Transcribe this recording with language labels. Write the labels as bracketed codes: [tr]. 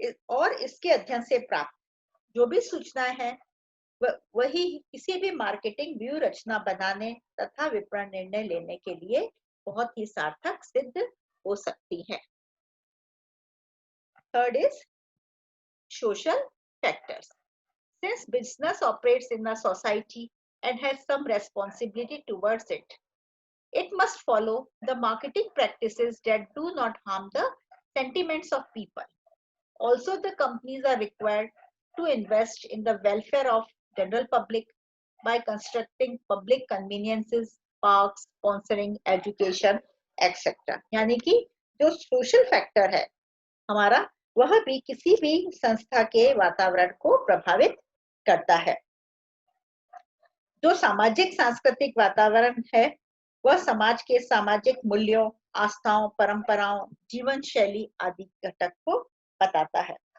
[hi] और इसके अध्ययन से प्राप्त जो भी सूचनाएं हैं वही किसी भी मार्केटिंग व्यू रचना बनाने तथा विपणन निर्णय लेने के लिए बहुत ही सार्थक सिद्ध हो सकती है। [en] Third is social factors. Since business operates in a society and has some responsibility towards it, it must follow the marketing practices that do not harm the sentiments of people. Also, the companies are required to invest in the welfare of general public by constructing public conveniences, parks, sponsoring, education, etc. [hi] यानी कि जो social factor है हमारा, वह भी किसी भी संस्था के वातावरण को प्रभावित करता है। जो सामाजिक सांस्कृतिक वातावरण है वह समाज के सामाजिक मूल्यों, आस्थाओं, परंपराओं, जीवन शैली आदि घटक को बताता है।